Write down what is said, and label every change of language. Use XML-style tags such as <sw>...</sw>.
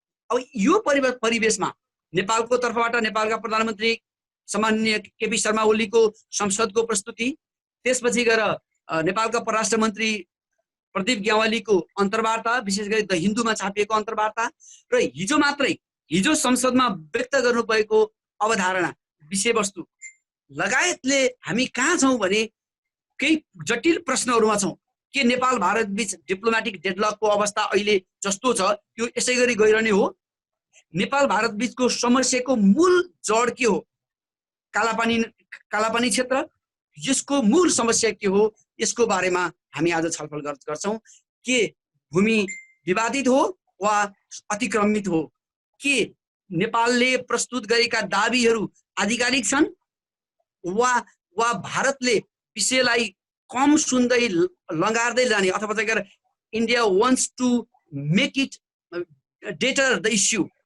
<ne>अब यो परिवेशमा नेपालको तर्फबाट नेपालका प्रधानमन्त्री सामान्य केपी शर्मा ओलीको संसदको प्रस्तुति, त्यसपछि गएर नेपालका परराष्ट्र मन्त्री प्रदीप ग्यावालीको अन्तर्वार्ता, विशेष गरी द हिन्दूमा छापिएको अन्तर्वार्ता र हिजो संसदमा व्यक्त गर्नुभएको अवधारणा, विषयवस्तु लगायतले हामी कहाँ छौँ भने केही जटिल प्रश्नहरूमा छौँ। के नेपाल भारत बीच डिप्लोमेटिक डेडलकको अवस्था अहिले जस्तो छ त्यो यसै गरी गइरहने हो? नेपाल भारत बीचको समस्याको मूल जड के हो? कालापानी क्षेत्र, यसको मूल समस्या के हो? यसको बारेमा हामी आज छलफल गर्छौँ। के भूमि विवादित हो वा अतिक्रमित हो? के नेपालले प्रस्तुत गरेका दाबीहरू आधिकारिक छन् वा भारतले विषयलाई कम सुन्दै लङ्गार्दै जाने, अथवा चाहिँ</ne> <en>India wants to make it debtor the issue?</en>